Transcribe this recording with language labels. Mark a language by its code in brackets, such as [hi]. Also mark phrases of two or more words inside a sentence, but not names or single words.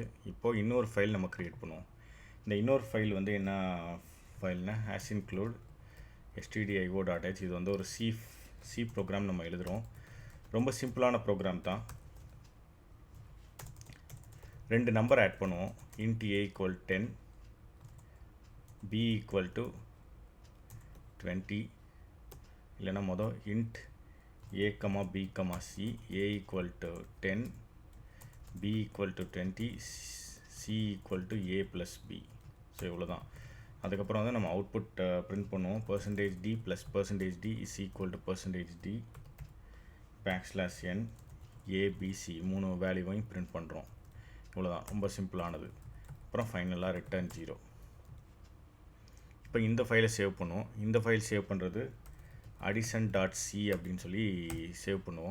[ta] இப்போது இன்னொரு ஃபைல் நம்ம க்ரியேட் பண்ணுவோம். இந்த இன்னொரு ஃபைல் என்ன ஃபைல்னா [en] include stdio.h. [ta] இது ஒரு [en] C program [ta] நம்ம எழுதுகிறோம். ரொம்ப [en] simpleஆன program [ta] தான். 2 [en] number add [ta] பண்ணுவோம். [en] int a = 10, b = 20, இல்லைனா int a, b, c, a = 10, b = 20, c = a + b. [ta] ஸோ இவ்வளோதான். அதுக்கப்புறம் நம்ம [en] output print [ta] பண்ணுவோம். [en] %d + %d is equal to %d \n abc [ta] 3 [en] valueஐயும் print [ta] பண்ணுறோம். இவ்வளோதான், ரொம்ப சிம்பிளானது. அப்புறம் [en] finalஆக return [ta] 0. இப்போ இந்த ஃபைலை சேவ் பண்ணுவோம். இந்த [en] file save [ta] பண்ணுறது addition.c அப்படின்னு சொல்லி சேவ் பண்ணுவோம்.